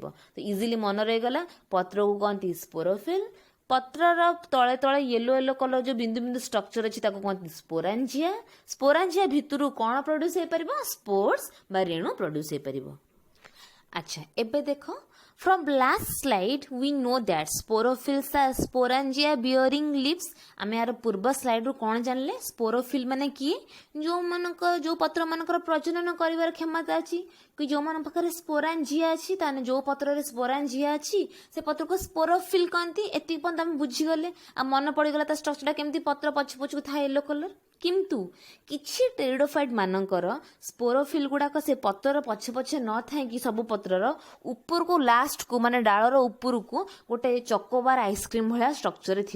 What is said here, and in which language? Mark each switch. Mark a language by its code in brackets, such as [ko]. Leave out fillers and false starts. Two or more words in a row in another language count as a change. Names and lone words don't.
[or] ତୋ ଇଜିଲି ମନ ରହିଗଲା ପତ୍ର କୁ କହନ୍ତି ସ୍ପୋରୋଫିଲ ପତ୍ରର ତଳେ ତଳେ [en] yellow yellow colour [or] ଯେଉଁ ବିନ୍ଦୁ ବିନ୍ଦୁ ଷ୍ଟ୍ରକଚର ଅଛି କହନ୍ତି ସ୍ପୋରାଞ୍ଜିଆ ସ୍ପୋରାଞ୍ଜିଆ ଭିତରେ କଣ ପ୍ରୋଡ୍ୟୁସ ହୁଏ ପାରେ ସ୍ପୋର୍ସ ବା ରେଣୁ ପ୍ରୋଡ୍ୟୁସ ହୁଏ ପାରେ। ଅଚ୍ଛା ଏବେ ଦେଖ [en] from last slide we know that sporophylls are sporangia bearing leaves [or] ଆମେ ଆର ପୂର୍ବ ସ୍ଲାଇଡ ରୁ କଣ ଜାଣିଲେ ସ୍ପୋରୋଫିଲ ମାନେ କିଏ ଯେଉଁ ପତ୍ର ମାନଙ୍କର ପ୍ରଜନନ କରିବାର କ୍ଷମତା ଅଛି କି ଯେଉଁ ମାନଙ୍କ ପାଖେ ସ୍ପୋରାଞ୍ଜିଆ ଅଛି ତେଣୁ ଯେଉଁ ପତ୍ର ସ୍ପୋରାଞ୍ଜିଆ ଅଛି ସେ ପତ୍ର କୁ ସ୍ପୋରୋଫିଲ କହନ୍ତି। ଏଠି ପର୍ଯ୍ୟନ୍ତ ଆମେ ବୁଝିଗଲେ ଆ ମନେ ପଡ଼ିଗଲା ଷ୍ଟ୍ରକଚର କେମିତି ପତ୍ର ପଛ ପଛକୁ ଥା [en] yellow colour [or] କିନ୍ତୁ କିଛି ଟେରିଡୋଫାଇଟ ମାନଙ୍କର ସ୍ପୋରୋଫିଲ ଗୁଡ଼ାକ ସେ ପତ୍ର ପଛେ ପଛେ ନ ଥା କି ସବୁ ପତ୍ରର ଉପର କୁ ଲାଷ୍ଟ କୁ ମାନେ ଡାଳର ଉପର କୁ ଗୋଟେ ଚକୋବାର ଆଇସକ୍ରିମ ଭଳିଆ ଷ୍ଟ୍ରକଚର ଥି।